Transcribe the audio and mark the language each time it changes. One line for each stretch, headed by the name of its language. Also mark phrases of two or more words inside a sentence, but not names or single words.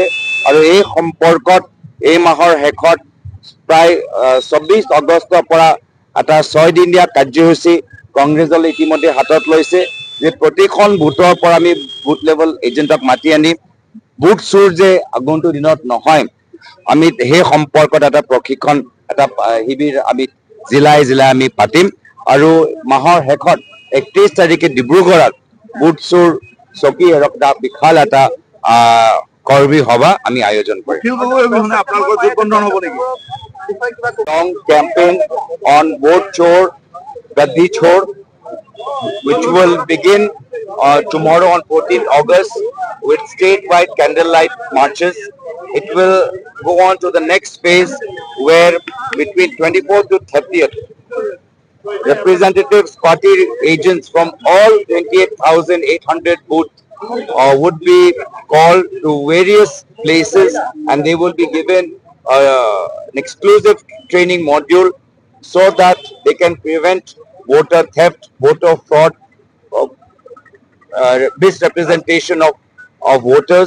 Assamese: আৰু এই সম্পৰ্কত এই মাহৰ শেষত প্ৰায় 24 আগষ্টৰ পৰা এটা 6 দিনীয়া কাৰ্যসূচী কংগ্ৰেছ দলে ইতিমধ্যে হাতত লৈছে, যে প্ৰতিখন বুথৰ পৰা আমি
English: booth level agent
Assamese: মাতি আনি বুথ চোৰ যে আগন্তুক দিনত নহয়, আমি সেই সম্পৰ্কত এটা প্ৰশিক্ষণ, এটা শিবিৰ আমি জিলাই জিলাই আমি পাতিম। আৰু মাহৰ শেষত 31 তাৰিখে ডিব্ৰুগড়ত বুথ চোৰ চকী এৰক বিশাল এটা কৰ্মী সভা আমি আয়োজন কৰিম।
English: Long campaign on vote chor, gaddi chor, which will begin tomorrow on 14th August with statewide candlelight marches. It will go on to the next phase where between 24th to 30th, representatives, party agents from all 28,800 booths would be called to various places, and they will be given an exclusive training module so that they can prevent voter theft, voter fraud, misrepresentation of voters.